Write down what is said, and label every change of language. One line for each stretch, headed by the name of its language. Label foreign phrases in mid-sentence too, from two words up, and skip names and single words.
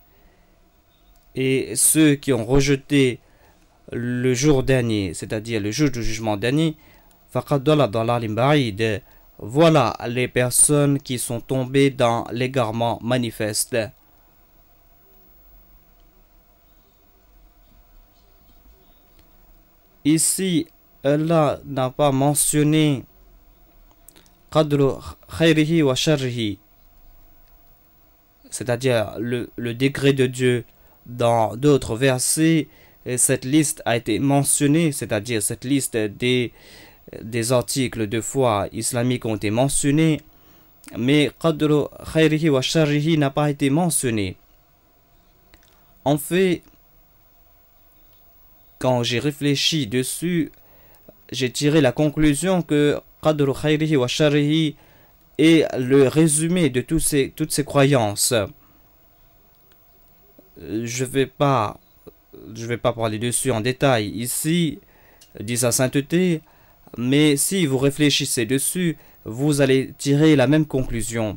French: et ceux qui ont rejeté le jour dernier, c'est-à-dire le jour du jugement dernier, voilà les personnes qui sont tombées dans l'égarement manifeste. Ici, Allah n'a pas mentionné
Arabic: قدر خيره وشره,
French: c'est-à-dire le degré de Dieu. Dans d'autres versets, cette liste a été mentionnée, c'est-à-dire cette liste des articles de foi islamiques ont été mentionnés, mais
Arabic: قدر خيره وشره
French: n'a pas été mentionné. En fait, quand j'ai réfléchi dessus, j'ai tiré la conclusion que
Arabic: قدر خيره وشره
French: est le résumé de toutes ces croyances. Je vais pas parler dessus en détail ici, dit sa sainteté, mais si vous réfléchissez dessus, vous allez tirer la même conclusion.